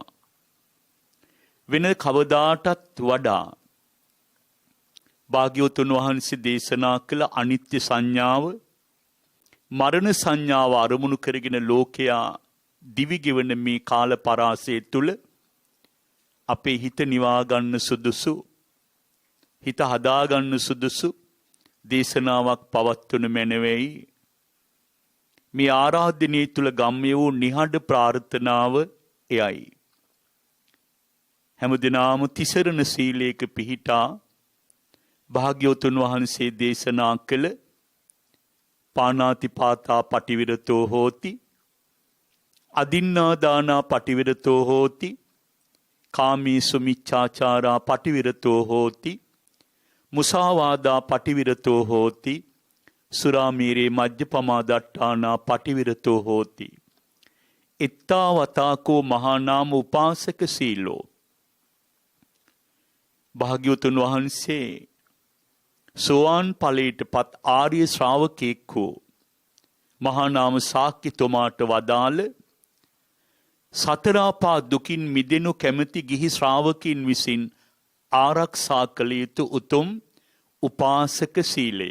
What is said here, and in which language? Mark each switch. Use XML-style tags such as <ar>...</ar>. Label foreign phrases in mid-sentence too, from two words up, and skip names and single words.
<si>වෙන කවදාටත් වඩා භාග්‍යවතුන් වහන්සේ දේශනා කළ අනිත්‍ය සංඥාව, මරණ සංඥාව අරමුණු කරගෙන ලෝකයා දිවිගෙවන මේ කාල පරාසය තුල අපේ හිත නිවා ගන්න සුදුසු, හිත හදා ගන්න සුදුසු දේශනාවක් පවත්වන මැනවෙයි. මේ ආරාධනයේ තුල ගම්ම්‍ය වූ නිහඬ ප්‍රාර්ථනාව එයයි. හැමදිනාම තිසරණ සීලයක පිහිටා භාග්‍යවතුන් වහන්සේ දේශනා කළ</si> <pi>පාණාතිපාතා පටිවිරතෝ හෝති, අදින්නා දානා පටිවිරතෝ හෝති, කාමීසු මිච්ඡාචාරා පටිවිරතෝ හෝති, මුසාවාදා පටිවිරතෝ හෝති, සුරාමීරේ මජ්ජපමා දට්ඨානා පටිවිරතෝ හෝති. එත්තාවතාකෝ මහා නාම උපාසක සීලෝ.</pi> <si>භාග්‍යවතුන් වහන්සේ සෝවාන් ඵලයට පත් ආර්ය ශ්‍රාවකෙක් වූ මහා නාම ශාක්‍යතුමාට වදාළ සතරාපා දුකින් මිදෙනු කැමැති ගිහි ශ්‍රාවකින් විසින් ආරක්ෂා කළ යුතු උතුම් උපාසක සීලය.</si>